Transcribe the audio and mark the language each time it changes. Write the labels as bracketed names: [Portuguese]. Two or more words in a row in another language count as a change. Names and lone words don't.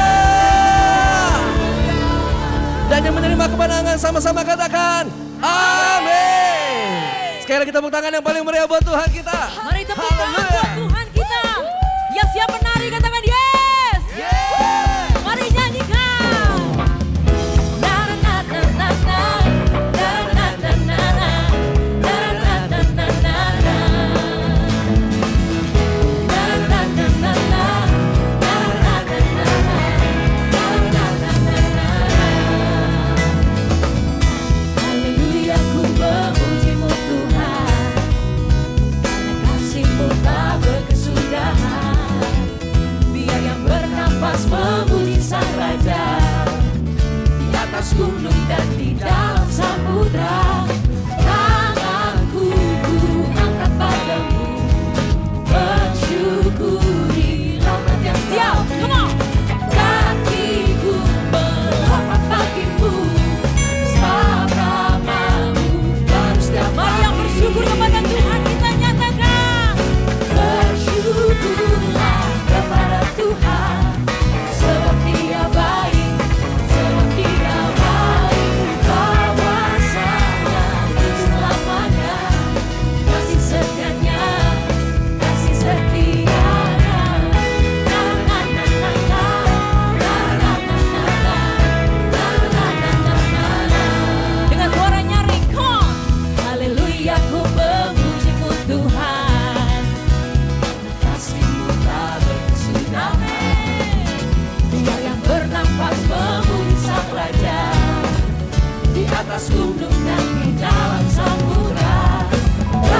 [Indonesian] Dan yang menerima kemenangan sama-sama katakan amin. Sekali lagi tepuk tangan yang paling meriah buat Tuhan kita. Mari tepuk tangan buat Tuhan kita. Yang siap menari katakan yes. Mari nyanyikan. Na na na na na na na na na na na na na na na na. Na na na na na na na na na na na. Haleluya, ku memuji-Mu Tuhan, karena kasih-Mu tak berkesudahan. Biar yang bernafas memuji Sang Raja, di atas gunung dan di dalam samudra. Tanganku ku angkat padamu, mensyukuri rahmat yang siap. [English] Come on. [Indonesian] Kakiku melapat bagimu, sabamamu baru setiap hari. Mari yang bersyukur kepada Tuhan kita nyatakan. Bersyukurlah kepada Tuhan, sebab Dia baik, sebab Dia baik. Kawasannya selamanya, kasih setianya, kasih setianya. Na na na na na, na na na na na, na na na na na. Dengan suara nyaring, [English] come on. [Indonesian] Haleluya, ku memuji-Mu Tuhan, kasih-Mu tak berkesudahan. Dia yang bernafas memuji Sang Raja, di atas gunung dan di dalam samudra.